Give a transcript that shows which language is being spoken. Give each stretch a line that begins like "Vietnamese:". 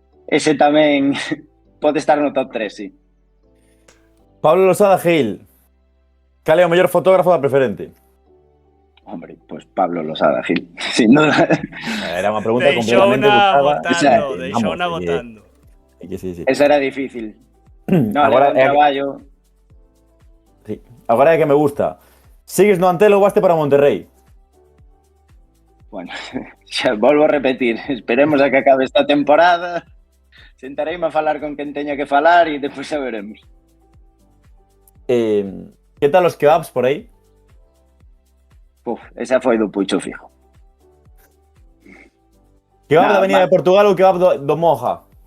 Galician: Ese tamén pode estar no top 3, sí. Pablo Losada Gil. Cal é o mellor fotógrafo da preferente?
Spanish: Hombre, pues Pablo Losada Gil, sin duda.
Galician: Era unha pregunta completamente buscada. Deixona votando.
Spanish: Sí.
Galician: Esa era difícil. No, agora era un traballo. Sí. Agora é que me gusta. Sigues no Antelo ou vaste para Monterrey? Bueno, xa volvo a repetir.
Spanish: Esperemos a que acabe esta temporada.
Galician: Sentareime a falar con quen teña que falar e depois xa veremos. Que tal os kebabs por aí? Esa foi do Pucho fijo. Kebab da Avenida de Portugal ou kebab do Moja?